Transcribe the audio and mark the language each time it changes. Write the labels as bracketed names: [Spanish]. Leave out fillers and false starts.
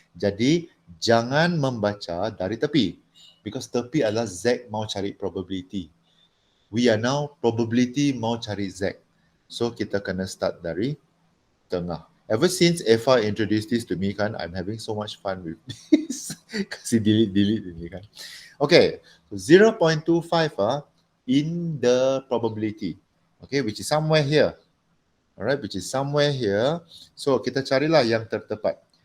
[Malay] Jadi, jangan membaca dari tepi. Because tepi adalah Z mau cari probability. [English] We are now probability [Malay] mau cari [English] Z. [Malay] So, kita kena start dari tengah. [English] Ever since Eva introduced this to me kan, I'm having so much fun with this. [Malay] Kasi delete ini kan. [English] Okay, so 0.25 in the probability. Okay, which is somewhere here. Alright, which is somewhere here. So [Malay] kita carilah yang tertepat.